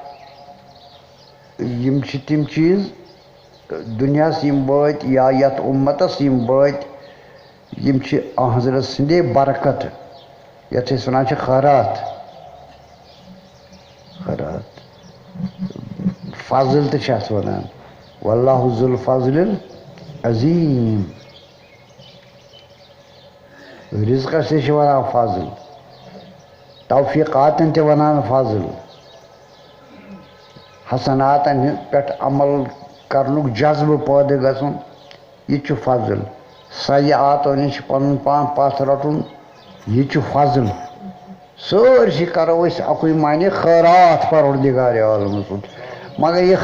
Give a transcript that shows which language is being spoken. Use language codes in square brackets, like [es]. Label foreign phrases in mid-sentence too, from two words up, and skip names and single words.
[ks] یم چھِ تِم چیٖز دُنیاہس یم وٲتۍ یا یتھ اُمتس یم وٲتۍ یم چھِ حضرت سٕنٛدے برکت یتھ أسۍ ونان چھِ خٲرات خٲرات فضل تہِ چھِ اتھ ونان [ar] واللہ ذو الفضل العظیم [ks] رزقس تہِ چھِ ونان فضل توفیقاتن تہِ ونان فضل حسناتن پٮ۪ٹھ عمل کرنُک جذبہٕ پٲدٕ گژھُن یہِ تہِ چھُ فضل سیعاتو نِش پنُن پان پتھ رٹُن یہِ تہِ چھُ فضل سٲرسٕے کرو أسۍ اکُے معنی خٲرات پروردگارِ عالمہٕ سُنٛد مگر یہِ